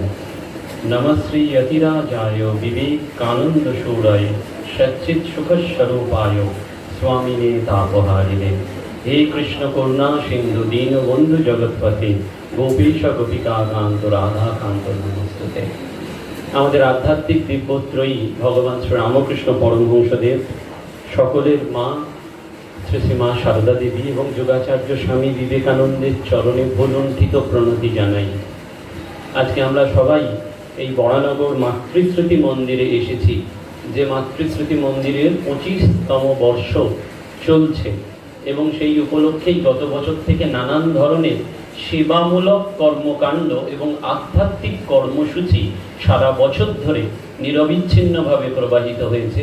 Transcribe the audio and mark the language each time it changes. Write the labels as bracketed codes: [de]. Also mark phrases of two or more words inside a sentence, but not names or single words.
[sa] नमः श्री यतिराजाय विवेकानन्दशूराय सच्चित्सुखस्वरूपाय स्वामिने तापहारिणे। हे कृष्ण करुणा सिंधु दीनबंधु जगत्पते गोपीश गोपिका कांत राधा कांत नमस्ते। [bn] আমাদের আধ্যাত্মিক দিব্যত্রয়ী ভগবান শ্রী রামকৃষ্ণ পরমহংসদেব, সকলের মা শ্রী শ্রী মা সারদা দেবী এবং যোগাচার্য স্বামী বিবেকানন্দের চরণে ভুলুণ্ঠিত প্রণতি জানাই। আজকে আমরা সবাই এই বরানগর মাতৃস্মৃতি মন্দিরে এসেছি, যে মাতৃস্মৃতি মন্দিরের 25তম বর্ষ চলছে এবং সেই উপলক্ষেই গত বছর থেকে নানান ধরনের সেবামূলক কর্মকাণ্ড এবং আধ্যাত্মিক কর্মসূচি সারা বছর ধরে নিরবিচ্ছিন্নভাবে প্রবাহিত হয়েছে।